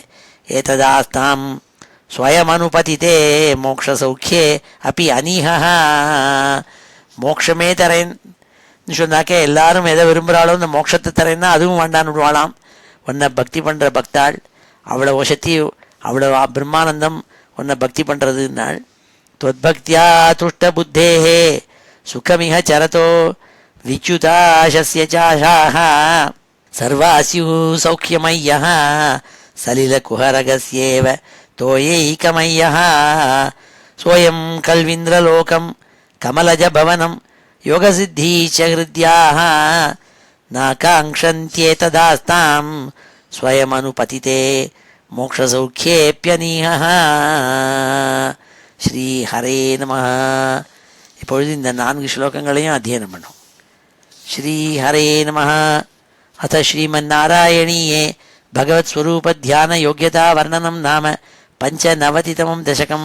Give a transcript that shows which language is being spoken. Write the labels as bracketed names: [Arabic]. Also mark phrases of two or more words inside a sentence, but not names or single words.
[Sanskrit] एतदास्तां स्वयम् अनुपतिते मोक्ष सौख्ये [Tamil] அப்படி அனீஹா, மோட்சமே தரேன்னு சொன்னாக்கே எல்லாரும் எதை விரும்புகிறாளோ இந்த மோட்சத்தை தரேன்னா அதுவும் வேண்டான்னு விடுவாளாம். உன்னை பக்தி பண்ணுற பக்தாள், அவ்வளோ வசதி, அவ்வளோ பிரம்மானந்தம் உன்னை பக்தி பண்ணுறதுன்னாள். [Sanskrit] त्वद्भक्त्या तुष्टबुद्धेः सुखमिह चरतो विच्युताशस्य चाशाः सर्वास्युः सौख्यमय्यः सलिलकुहरगस्येव तोयैकमय्यः सोऽयं कल्विन्द्रलोकं कमलजभवनं योगसिद्धि च हृद्याः नाकाङ्क्षन्त्येतदास्तां स्वयमनुपतिते मोक्षसौख्येऽप्यनीहः. श्री हरे नमः. [Tamil] இப்பொழுது இந்த 4 ஸ்லோகங்களையும் அத்தியனம் பண்ணும். [Sanskrit] श्री हरे नमः. अथ श्रीमन्नारायणीये भगवत् स्वरूप ध्यान योग्यता वर्णनं नाम पञ्चनवतितमं दशकम्.